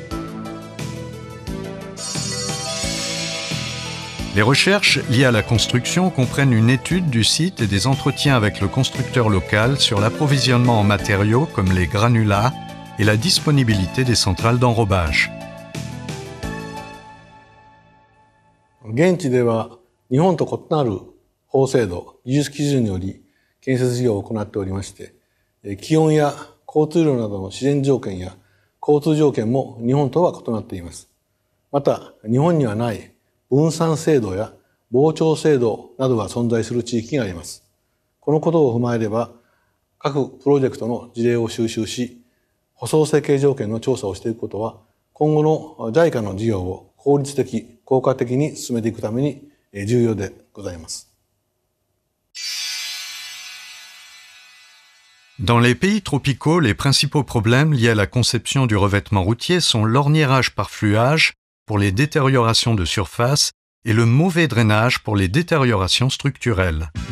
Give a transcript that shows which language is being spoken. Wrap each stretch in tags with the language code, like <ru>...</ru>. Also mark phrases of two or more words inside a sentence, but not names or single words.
<fr>Les recherches liées à la construction comprennent une étude du site et des entretiens avec le constructeur local sur l'approvisionnement en matériaux comme les granulats et la disponibilité des centrales d'enrobage.</fr> <ja>現地では日本と異なる法制度、技術基準により建設事業を行っておりまして、気温や交通量などの自然条件や交通条件も日本とは異なっています。また、日本にはない分散制度や膨張制度などが存在する地域があります。このことを踏まえれば、各プロジェクトの事例を収集し、舗装設計条件の調査をしていくことは、今後の JICA の事業を効率的、効果的に進めていくために重要でございます。</ja> <fr>Dans les pays tropicaux, les principaux problèmes liés à la conception du revêtement routier sont l'orniérage par fluage pour les détériorations de surface et le mauvais drainage pour les détériorations structurelles.</fr>